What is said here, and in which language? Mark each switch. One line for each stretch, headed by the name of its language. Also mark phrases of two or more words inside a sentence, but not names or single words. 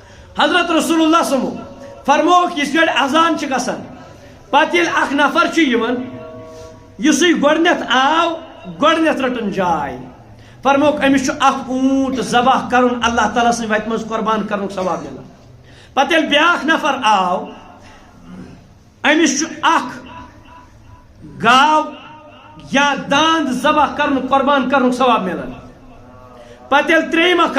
Kashmiri: حضرت رسول اللہ
Arabic: صلی اللہ علیہ وسلم
Kashmiri: فرموک اس گڑ اذان چھ گژھان پتہ ییٚلہِ اکھ نفر چھ یِوان یُسٕے گۄڈنیٚتھ آو گۄڈنیٚتھ رٹن جاے فرموک أمِس چھُ اکھ اوٗنٹ ذبح کرُن اللہ تعالیٰ سٕنٛدِ وتہِ منٛز قۄربان کرنُک ثواب مِلان پتہٕ ییٚلہِ بیٛاکھ نفر آو أمِس چھُ اکھ گاو یا داند ذبح کرنُک قۄربان کرنُک ثواب مِلان پتہٕ ییٚلہِ ترٛیٚیِم اکھ